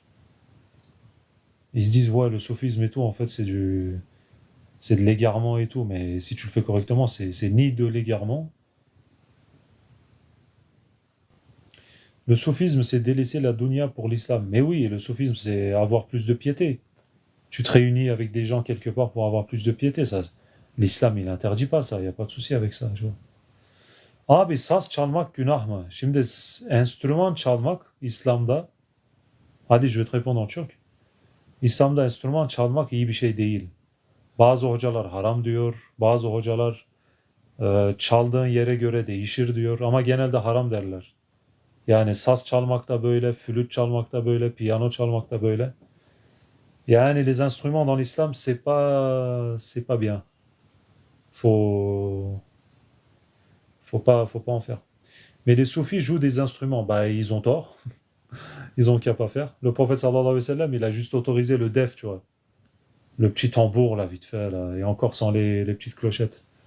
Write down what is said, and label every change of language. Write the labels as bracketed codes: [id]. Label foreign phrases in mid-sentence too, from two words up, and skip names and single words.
[fr] Ils se disent, ouais, le soufisme et tout, en fait, c'est de l'égarement et tout, mais si tu le fais correctement, c'est ni de l'égarement. Le soufisme, c'est délaisser la dunya pour l'islam. Mais oui, le soufisme, c'est avoir plus de piété. Tu te réunis avec des gens quelque part pour avoir plus de piété, ça. L'islam, il interdit pas ça, il n'y a pas de souci avec ça, tu vois. [tr] Abi saz çalmak günah mı? Şimdi enstrüman çalmak İslam'da, hadi [fr] je vais te répondre en Türk. [tr] İslam'da enstrüman çalmak iyi bir şey değil. Bazı hocalar haram diyor, bazı hocalar çaldığın yere göre değişir diyor ama genelde haram derler. Yani saz çalmak da böyle, flüt çalmak da böyle, piyano çalmak da böyle. [fr] Yani les instruments dans l'islam, c'est pas bien. Faut, faut pas en faire. Mais les soufis jouent des instruments, bah ils ont tort, ils ont qu'à pas faire. Le prophète [ar] صلى الله عليه وسلم, [fr] il a juste autorisé le def, tu vois. Le petit tambour, là, vite fait, là, et encore sans les petites clochettes.